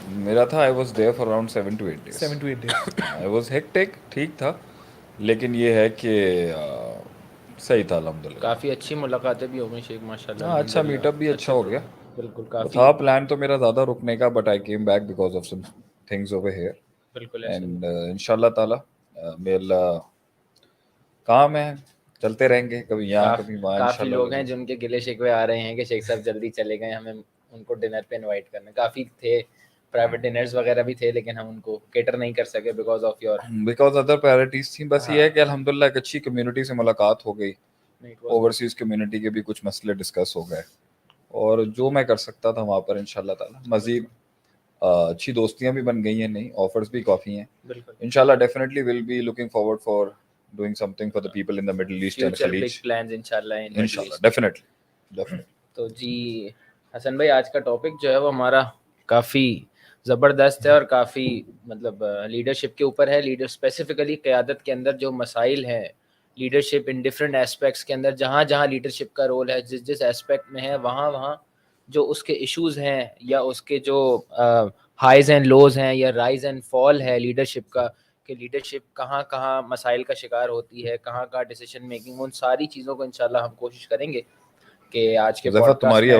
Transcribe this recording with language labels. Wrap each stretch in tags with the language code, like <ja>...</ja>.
<ur>میرا تھا</ur> <en>I was there for around 7 to 8 days. 7 to 8 days. I was hectic,</en> <ur>ٹھیک تھا، لیکن یہ ہے کہ صحیح تھا الحمدللہ. کافی اچھی ملاقاتیں بھی ہو گئی شیخ ماشاء اللہ. ہاں اچھا میٹ اپ بھی اچھا ہو گیا. بالکل کافی تھا پلان تو میرا زیادہ رکنے کا،</ur> <en>But I came back because of some things over here.</en> <ur>بالکل اینڈ انشاء اللہ تعالیٰ میں اللہ کام ہے، چلتے رہیں گے، کبھی یہاں کبھی وہاں. کافی لوگ ہیں جن کے گلے شکوے آ رہے ہیں کہ شیخ صاحب جلدی چلے گئے، ہمیں ان کو ڈنر پہ انوائٹ کرنا. کافی تھے پرائیویٹ ڈنرز وغیرہ بھی تھے، لیکن ہم ان کو کیٹر نہیں کر سکے بیکاز ادر پرائرٹیز تھیں. بس یہ ہے کہ الحمدللہ ایک اچھی کمیونٹی سے ملاقات ہو گئی، اوورسیز کمیونٹی کے بھی کچھ مسئلے ڈسکس ہو گئے، اور جو میں کر سکتا تھا وہاں پر انشاءاللہ تعالیٰ مزید اچھی دوستیاں بھی بن گئی ہیں، نئی آفرز بھی کافی ہیں.</ur> <en>انشاءاللہ definitely will be looking forward for doing something for the people in the Middle East and future</en> <ar>Khalij.</ar> <en>Big plans انشاءاللہ انشاءاللہ definitely.</en> <ur>تو جی حسن بھائی، آج کا ٹاپک جو ہے وہ ہمارا کافی زبردست ہے اور کافی مطلب لیڈرشپ کے اوپر ہے. لیڈر اسپیسیفکلی قیادت کے اندر جو مسائل ہیں،</ur> <en>leadership in different aspects</en> <ur>کے اندر، جہاں جہاں لیڈرشپ کا رول ہے، جس جس ایسپیکٹ میں ہے، وہاں وہاں جو اس کے ایشوز ہیں یا اس کے جو ہائیز اینڈ لوز ہیں یا رائز اینڈ فال ہے لیڈرشپ کا، کہ لیڈرشپ کہاں کہاں مسائل کا شکار ہوتی ہے، کہاں کہاں ڈیسیشن میکنگ، ان ساری چیزوں کو انشاءاللہ ہم کوشش کریں گے کہ آج کے پوڈ کاسٹ میں.</ur>